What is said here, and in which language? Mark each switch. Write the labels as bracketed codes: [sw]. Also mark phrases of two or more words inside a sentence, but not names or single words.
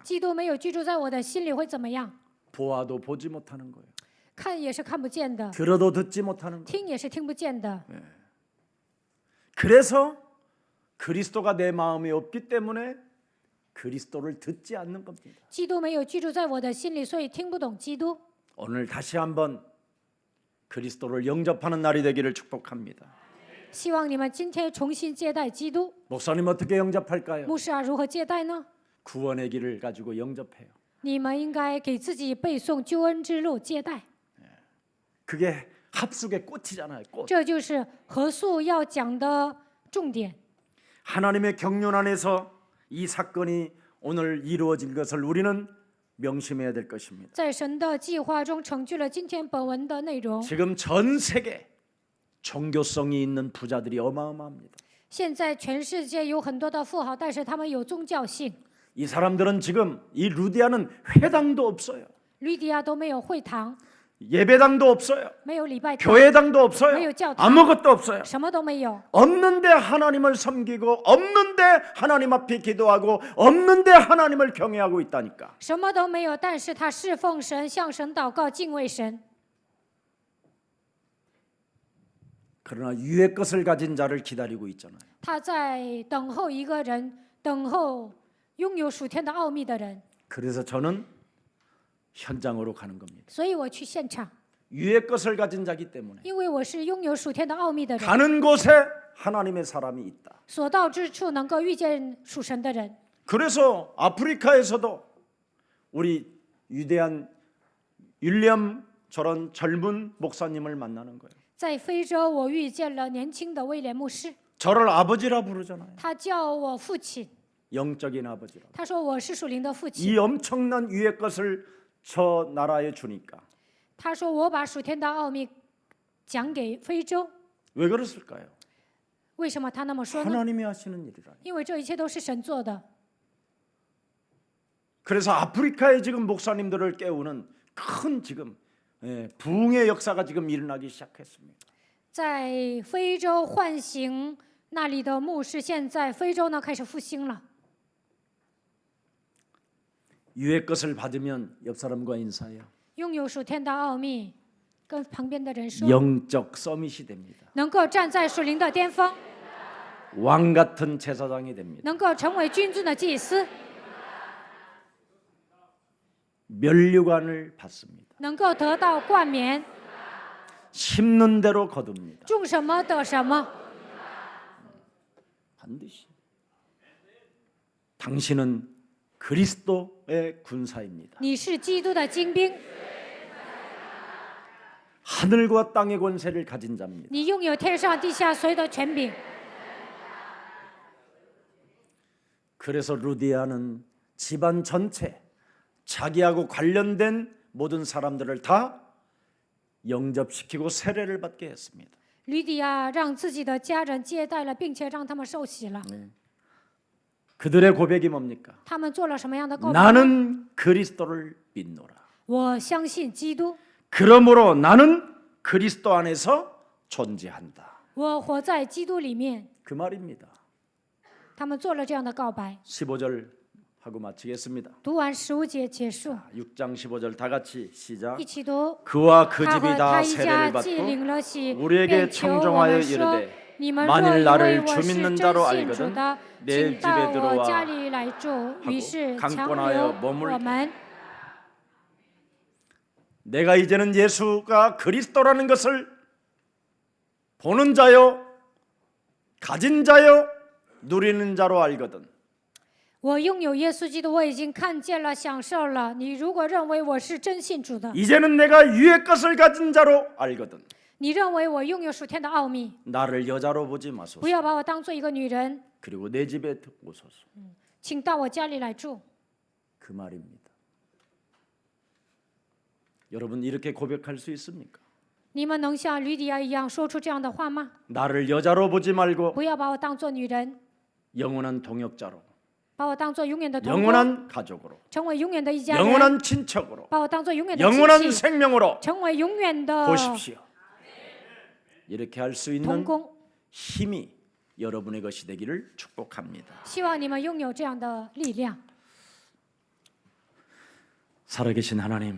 [zh] 基督没有居住在我的心里会怎么样？ [ko] 보아도 보지 못하는 거예요. [zh] 看也是看不见的， [ko] 들어도 듣지 못하는 거예요. [zh] 听也是听不见的。 [ko] 그래서 그리스도가 내 마음에 없기 때문에 그리스도를 듣지 않는 겁니다. [zh] 基督没有居住在我的心里，所以听不懂基督。 [ko] 오늘 다시 한번 그리스도를 영접하는 날이 되기를 축복합니다. [zh] 希望你们今天重新接待基督。 [ko] 목사님 어떻게 영접할까요? [zh] 牧师啊，如何接待呢？ [ko] 구원의 길을 가지고 영접해요. [zh] 你们应该给自己背诵救恩之路，接待。 [ko] 그게 합숙의 꽃이잖아요. 꽃. [zh] 这就是何素要讲的重点。 [ko] 하나님의 경륜 안에서 이 사건이 오늘 이루어진 것을 우리는 명심해야 될 것입니다. [zh] 在神的计划中成就了今天本文的内容。 [ko] 지금 전 세계 종교성이 있는 부자들이 어마어마합니다. [zh] 现在全世界有很多的富豪，但是他们有宗教性。 [ko] 이 사람들은 지금 이 루디아는 회당도 없어요. [zh] 吕底亚都没有会堂， [ko] 예배당도 없어요. [zh] 没有礼拜堂， [ko] 교회당도 없어요. [zh] 매우 教堂. [ko] 아무것도 없어요. [zh] 什么都没有。 [ko] 없는데 하나님을 섬기고 없는데 하나님 앞에 기도하고 없는데 하나님을 경외하고 있다니까. [zh] 什么都没有，但是他侍奉神，向神祷告，敬畏神。 [ko] 그러나 유의 것을 가진 자를 기다리고 있잖아요. [zh] 他在等候一个人，等候拥有属天的奥秘的人。 [ko] 그래서 저는 현장으로 가는 겁니다. [zh] 所以我去现场， [ko] 유의 것을 가진 자기 때문에 [zh] 因为我是拥有属天的奥秘的人。 [ko] 가는 곳에 하나님의 사람이 있다. [zh] 所到之处能够遇见属神的人。 [ko] 그래서 아프리카에서도 우리 위대한 윌리엄 저런 젊은 목사님을 만나는 거예요. [zh] 在非洲，我遇见了年轻的威廉牧师， [ko] 저를 아버지라 부르잖아요. [zh] 他叫我父亲。 [ko] 영적인 아버지라. [zh] 他说我是属灵的父亲。 [ko] 이 엄청난 위의 것을 저 나라에 주니까 [zh] 他说我把属天的奥秘讲给非洲， [ko] 왜 그랬을까요? [zh] 为什么他那么说呢？ [ko] 하나님이 하시는 일이라니. [zh] 因为这一切都是神做的。 [ko] 그래서 아프리카의 지금 목사님들을 깨우는 큰 지금 부흥의 역사가 지금 일어나기 시작했습니다. [zh] 在非洲唤醒那里的牧师，现在非洲呢开始复兴了。 [ko] 위의 것을 받으면 옆 사람과 인사해요. [zh] 拥有属天的奥秘，跟旁边的人说， [ko] 영적 서밋이 됩니다. [zh] 能够站在属灵的巅峰， [ko] 왕 같은 제사장이 됩니다. [zh] 能够成为君尊的祭司， [ko] 면류관을 받습니다. [zh] 能够得到冠冕， [ko] 심는 대로 거둡니다. [zh] 种什么得什么。 [ko] 반드시. 당신은 그리스도의 군사입니다. [zh] 你是基督的精兵， [ko] 하늘과 땅의 권세를 가진 자입니다. [zh] 你拥有天上地下所有的权柄。 [ko] 그래서 루디아는 집안 전체 자기하고 관련된 모든 사람들을 다 영접시키고 세례를 받게 했습니다. [zh] 吕底亚让自己的家人接待了，并且让他们受洗了。 [ko] 그들의 고백이 뭡니까? [zh] 他们做了什么样的告白？ [ko] 나는 그리스도를 믿노라. [zh] 我相信基督， [ko] 그러므로 나는 그리스도 안에서 존재한다. [zh] 我活在基督里面。 [ko] 그 말입니다. [zh] 他们做了这样的告白。 [ko] 15절 하고 마치겠습니다. [zh] 读完15节结束， [ko] 6장 15절 다 같이 시작. [zh] 一起读。 [ko] 그와 그 [zh] 他 [ko] 집이 [zh] 和 [ko] 다 [zh] 他一家 [ko] 세례를 [zh] 既 [ko] 받고 [zh] 领了洗， [ko] 우리에게 [zh] 便求我 [ko] 청정하여 [zh] 们说： [ko] 이르되 [zh] 你们若 [ko] 만일 [zh] 以为 [ko] 나를 [zh] 我 [ko] 주 [zh] 是 [ko] 믿는 [zh] 真 [ko] 자로 [zh] 信 [ko] 알거든 [zh] 主的， [ko] 내 [zh] 请到 [ko] 집에 [zh] 我家 [ko] 들어와 [zh] 里来住。于是 [ko] 하고 [zh] 强 [ko] 강권하여 [zh] 留 [ko] 머물게. [zh] 我们。 [ko] 내가 이제는 예수가 그리스도라는 것을 보는 자요, 가진 자요, 누리는 자로 알거든. [zh] 我拥有耶稣基督，我已经看见了，享受了。你如果认为我是真信主的， [ko] 이제는 내가 위의 것을 가진 자로 알거든. [zh] 你认为我拥有属天的奥秘， [ko] 나를 여자로 보지 마소서. [zh] 不要把我当做一个女人， [ko] 그리고 내 집에 오소서. [zh] 请到我家里来住。 [ko] 그 말입니다. 여러분 이렇게 고백할 수 있습니까? [zh] 你们能像吕底亚一样说出这样的话吗？ [ko] 나를 여자로 보지 말고 [zh] 不要把我当做女人， [ko] 영원한 동역자로, [zh] 把我当做永远的同工， [ko] 영원한 가족으로, [zh] 成为永远的一家人， [ko] 영원한 친척으로, [zh] 把我当做永远的 [ko] 영원한 [zh] 亲戚， [ko] 생명으로 [zh] 成为永远的 [ko] 보십시오. 이렇게 할 수 [zh] 同 [ko] 있는 [zh] 工。 [ko] 힘이 여러분의 것이 되기를 축복합니다. [zh] 希望你们拥有这样的力量。 [ko] 살아계신 하나님,